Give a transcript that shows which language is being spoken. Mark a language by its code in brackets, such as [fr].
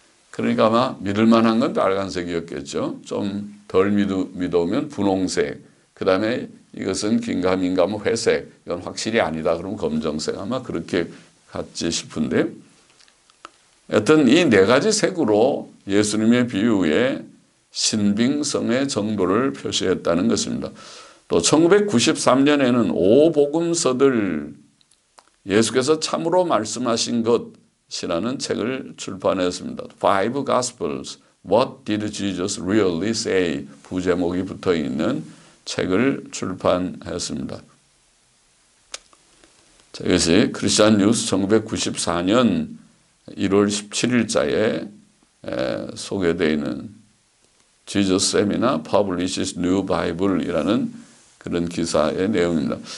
[ko] 그러니까 아마 믿을 만한 건 빨간색이었겠죠. 좀 덜 믿으면 분홍색, 그 다음에 이것은 긴가민가 회색, 이건 확실히 아니다 그러면 검정색, 아마 그렇게 같지 싶은데, 여튼 이 네 가지 색으로 예수님의 비유의 신빙성의 정도를 표시했다는 것입니다. 또 1993년에는 오복음서들, 예수께서 참으로 말씀하신 것이라는 책을 출판했습니다. [en] Five Gospels, What did Jesus really say? [ko] 부제목이 붙어 있는 책을 출판했습니다. 이것이 크리스찬 뉴스 1994년 1월 17일자에 소개되어 있는 Jesus Seminar Publishes New Bible이라는 그런 기사의 내용입니다.